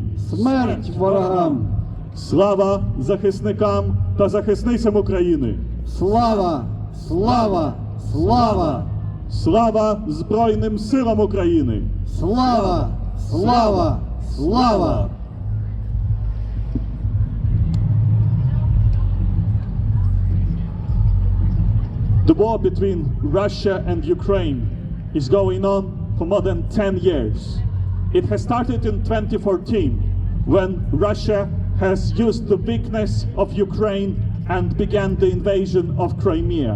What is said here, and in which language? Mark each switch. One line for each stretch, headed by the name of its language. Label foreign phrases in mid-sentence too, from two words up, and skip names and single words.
Ukrainian: Смерть ворогам! Слава захисникам та захисницям України! Слава! Слава! Слава! Слава Збройним силам України! Слава! Слава! Слава!
English: The war between Russia and Ukraine is going on for more than 10 years. It has started in 2014 when Russia has used the weakness of Ukraine and began the invasion of Crimea.